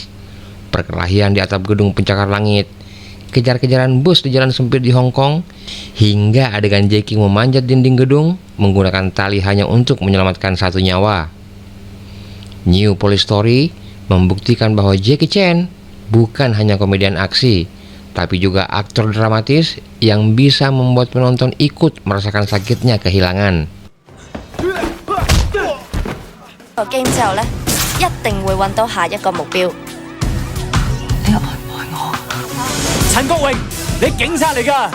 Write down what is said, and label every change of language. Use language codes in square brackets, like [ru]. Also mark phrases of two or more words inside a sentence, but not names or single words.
[id] Perkelahian di atap gedung pencakar langit, kejar-kejaran bus di jalan sempit di Hong Kong, hingga adegan Jackie memanjat dinding gedung menggunakan tali hanya untuk menyelamatkan satu nyawa. New Police Story membuktikan bahwa Jackie Chan bukan hanya komedian aksi, tapi juga aktor dramatis yang bisa membuat penonton ikut merasakan sakitnya kehilangan. [yue] 個 game 之後呢，一定會揾到下一個目標。陳國榮，你警察嚟㗎。